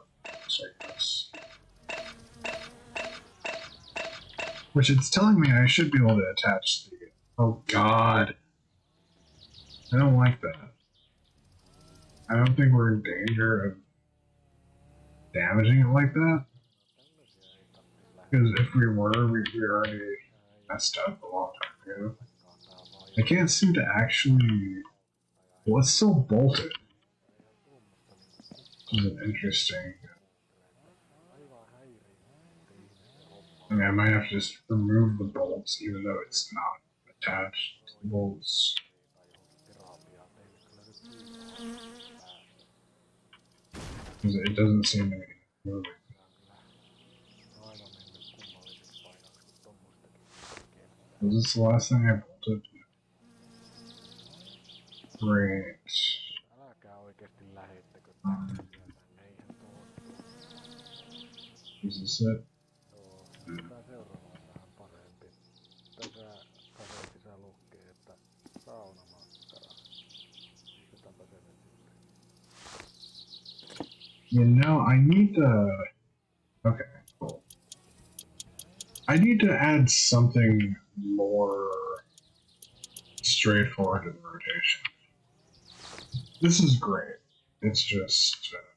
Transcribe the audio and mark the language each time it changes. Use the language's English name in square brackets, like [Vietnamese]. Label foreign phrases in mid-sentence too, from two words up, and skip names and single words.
[English] Just like this. Which it's telling me I should be able to attach the... Oh god. I don't like that. I don't think we're in danger of damaging it like that. [Finnish] Tämmösiä ei tarvitse [English] Because [Finnish] lähettää. [English] if we were, we already messed up a long time ago. [Finnish] Kaataa vaan [English] I can't seem to actually. Well, it's still bolted. Which is an interesting. [Finnish] Aivan häiriintynyt ihmisten hommaa. [English] I mean, I might have to just remove the bolts, even though it's not attached to the bolts. [Finnish] Tai johonkin terapiaan teille kyllä nyt viikon päästä. [English] Because it doesn't seem to be moving. [Finnish] Se on aivan mennyt kummalliseksi paikaksi, kun tommostakin kestää. [English] Was this the last thing I bolted? Great. [Finnish] Älkää oikeesti lähettäkö tämmösiä tänne, eihän toimi. [English] Is this it? [Finnish] Joo, tää seuraava on vähän parempi. Tässä kasetissa lukee, että saunamakkara. Pistetäänpä se nyt sitten. [English] You know, I need to. Okay, cool. I need to add something more straightforward to the rotation. This is great. It's just.